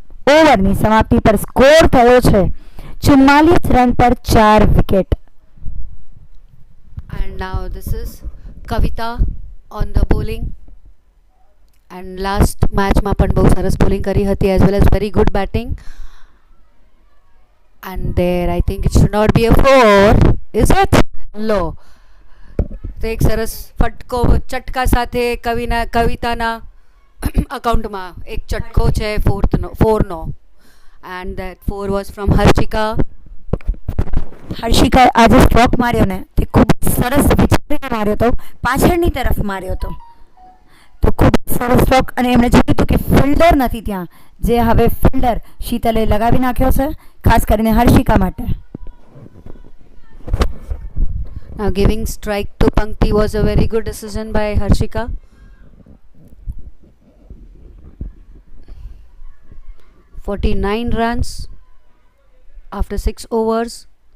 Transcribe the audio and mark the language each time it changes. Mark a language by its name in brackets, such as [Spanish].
[Gujarati] 6 ઓવરની સમાપ્તિ પર સ્કોર થયો છે 44 રન પર 4 wicket. [English] And now this is Kavita on the bowling. And last match [Gujarati] માં પણ બહુ સરસ [English] bowling [Gujarati] કરી હતી [English] as well as very good batting. And there I think it should not be a 4, is it? No. [Gujarati] તો એક સરસ ફટકો ચટકા સાથે કવિતાના અકાઉન્ટમાં એક ચટકો છે 4નો. [English] And that 4 was from Harshika. [Gujarati] હર્ષિકાએ આજે સ્ટ્રોક માર્યો ને તે ખૂબ સરસ વિચારીને માર્યો હતો, પાછળની તરફ માર્યો હતો તો ખૂબ સરસ સ્ટ્રોક. અને એમણે જોયું હતું કે ફિલ્ડર નથી ત્યાં, જે હવે ફિલ્ડર શીતલે લગાવી નાખ્યો છે ખાસ કરીને હર્ષિકા માટે. [English] Now giving strike to Pankti was a very good decision by Harshika. 49 runs after 6 overs.